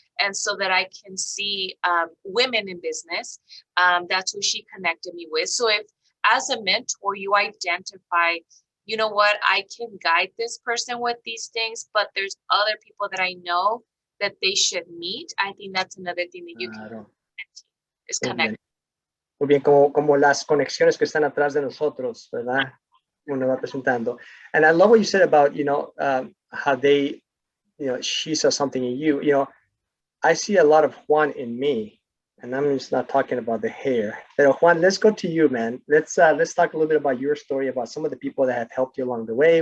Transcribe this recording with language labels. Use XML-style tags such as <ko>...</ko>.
<en>And so that I can see women in business, that's who she connected me with. So if as a mentor, you identify, you know what, I can guide this person with these things, but there's other people that I know that they should meet. I think that's another thing that you can do, is connect.</en> <es>Muy bien, como las conexiones que están atrás de nosotros, ¿verdad? Uno va presentando.</es> <en>And I love what you said about, how they, she saw something in you. I see a lot of Juan in me, and I'm just not talking about the hair. But Juan, let's go to you, man. Let's talk a little bit about your story, about some of the people that have helped you along the way.</en>